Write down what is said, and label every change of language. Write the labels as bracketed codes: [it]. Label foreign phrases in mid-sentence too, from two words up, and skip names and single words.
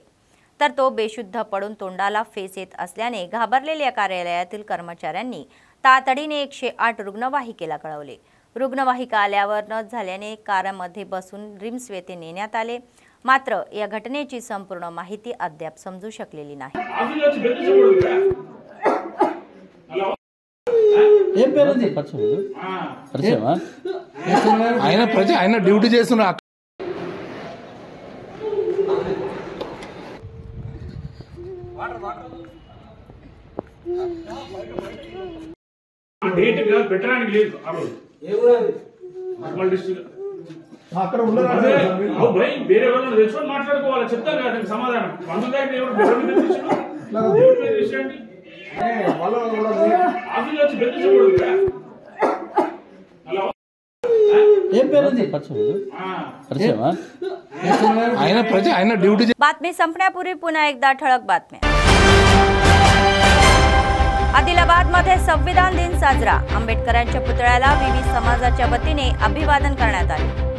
[mr] तर तो बेशुद्ध पडून तोंडाला फेस येत असल्याने घाबरलेल्या कार्यालयातील कर्मचाऱ्यांनी तातडीने 108 रुग्णवाहिकेला कळवले. रुग्णवाहिका आल्यावर न झाल्याने कारमध्ये बसून रिम्स येथे नेण्यात आले. मात्र या घटनेची संपूर्ण माहिती अद्याप समजू शकलेली नाही. [te] ఆయన డ్యూటీ చేస్తున్నా డేట్ పెట్టడానికి లేదు. అక్కడ ఉన్నారు వేరే వాళ్ళని తెచ్చుకొని మాట్లాడుకోవాలి. చెప్తాను కదా సమాధానం. మందు దగ్గర ఆఫీస్ వచ్చి బెదిరించకూడదు. [mr] बातमी संपण्यापूर्वी पुन्हा एकदा ठळक बातम्या. आदिलाबादमध्ये संविधान दिन साजरा. आंबेडकरांच्या पुतळ्याला विविध समाजाच्या वतीने अभिवादन करण्यात आले.